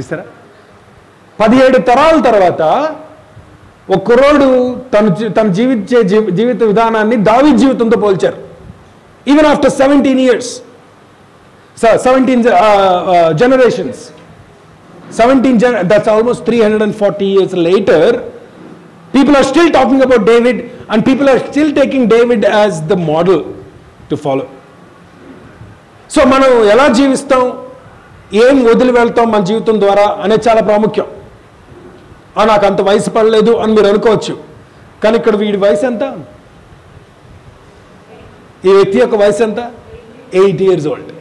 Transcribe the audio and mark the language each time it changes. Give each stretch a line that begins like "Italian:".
Telugu: చూసారా, 17 తరాల తర్వాత ఒక కుర్రోడు తన జీవిత విధానాన్ని దావీదు జీవితంతో పోల్చారు.
English: Even after 17 years, 17 generations, that's almost 340 years later, people are still talking about David and people are still taking David as the model to follow.
Telugu: So మనం ఎలా జీవిస్తాం, ఏం వదిలి వెళ్తాం మన జీవితం ద్వారా అనేది చాలా ప్రాముఖ్యం. నాకు అంత వయసు పడలేదు అని మీరు అనుకోవచ్చు, కానీ ఇక్కడ వీడి వయసు ఎంత, ఈ వ్యక్తి యొక్క వయసు ఎంత,
English: 8 years old.